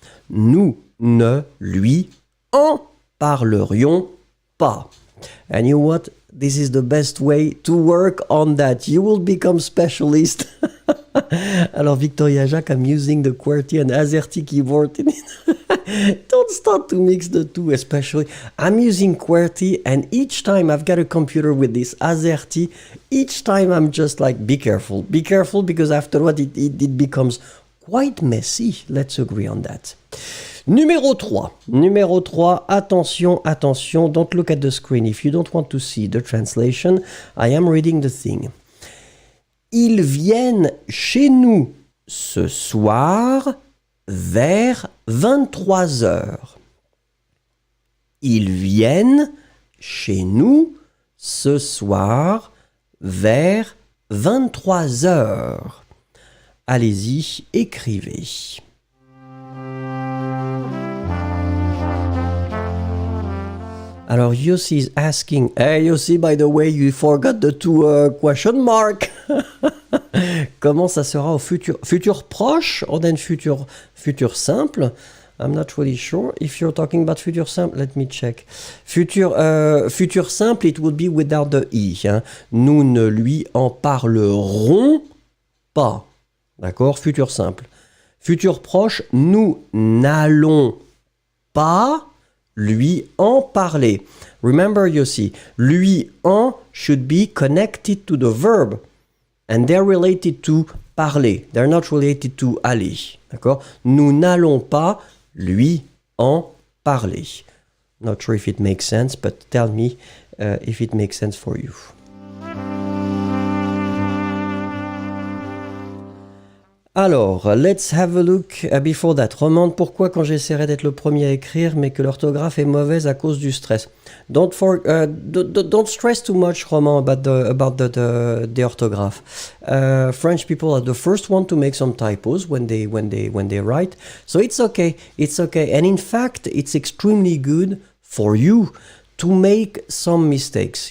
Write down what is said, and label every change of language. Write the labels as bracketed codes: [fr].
[fr] Nous ne lui en parlerions pas. [en] And you know what? This is the best way to work on that. You will become specialist. [fr] Alors, [en] Victoria Jacques, I'm using the QWERTY and AZERTY keyboard in it. Don't start to mix the two, especially. I'm using QWERTY, and each time I've got a computer with this AZERTY, each time I'm just like, be careful. Be careful, because afterward it becomes quite messy. Let's agree on that. [fr] Numéro 3. Numéro 3, attention, attention, [en] don't look at the screen. If you don't want to see the translation, I am reading the thing. [fr] Ils viennent chez nous ce soir vers 23 heures. Ils viennent chez nous ce soir vers 23 heures. Allez-y, écrivez. Alors, [en] Yossi is asking, hey Yossi, by the way, you forgot the two question mark. [fr] Comment ça sera au futur proche [en] or then [fr] futur simple? [en] I'm not really sure. If you're talking about futur simple, let me check. Futur simple, it would be without the i. Hein. [fr] Nous ne lui en parlerons pas. D'accord? Futur simple. Futur proche, nous n'allons pas lui en parler. [en] Remember, Yossi, lui en should be connected to the verb. And they're related to parler. They're not related to aller. [fr] D'accord? Nous n'allons pas lui en parler. [en] Not sure if it makes sense, but tell me if it makes sense for you. [fr] Alors, [en] let's have a look before that. [fr] Roman, pourquoi quand j'essaierai d'être le premier à écrire, mais que l'orthographe est mauvaise à cause du stress? [en] Don't stress too much, Roman, about the orthograph. French people are the first one to make some typos when they write, so it's okay. It's okay, and in fact, it's extremely good for you to make some mistakes.